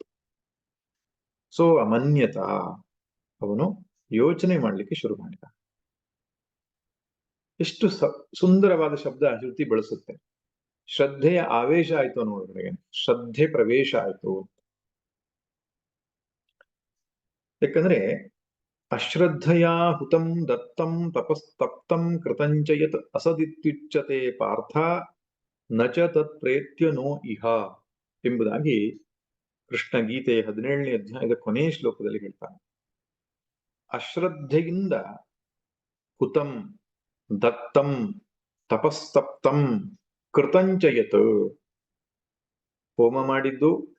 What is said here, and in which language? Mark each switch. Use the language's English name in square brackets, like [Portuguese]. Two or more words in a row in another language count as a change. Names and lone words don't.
[Sanskrit] ಸೊ ಅಮನ್ಯತ, [Kannada] ಅವನು ಯೋಚನೆ ಮಾಡ್ಲಿಕ್ಕೆ ಶುರು ಮಾಡಿದ. ಎಷ್ಟು ಸುಂದರವಾದ ಶಬ್ದ ಶ್ರುತಿ ಬಳಸುತ್ತೆ. ಶ್ರದ್ಧೆಯ ಆವೇಶ ಆಯ್ತು ಅನ್ನೋದ್ರಿಗೆ, ಶ್ರದ್ಧೆ ಪ್ರವೇಶ ಆಯ್ತು. ಯಾಕಂದ್ರೆ [Sanskrit] ಅಶ್ರದ್ಧಯಾ ಹುತಂ ದತ್ತಂ ತಪಸ್ತಪ್ತಂ ಕೃತಂಚಯತ್ ಅಸದಿತ್ಯುಚ್ಯತೆ ಪಾರ್ಥ ನಚ ತತ್ ಪ್ರೇತ್ಯ ನೋ ಇಹ [Kannada] ಎಂಬುದಾಗಿ ಕೃಷ್ಣ ಗೀತೆ 17ನೇ ಅಧ್ಯಾಯದ ಕೊನೆಯ ಶ್ಲೋಕದಲ್ಲಿ ಹೇಳ್ತಾನೆ. ಅಶ್ರದ್ಧೆಯಿಂದ [Sanskrit] ಹುತಂ ದತ್ತಂ ತಪಸ್ತಪ್ತಂ ಕೃತಂಚಯತ್, [Kannada] ಹೋಮ ಮಾಡಿದ್ದು,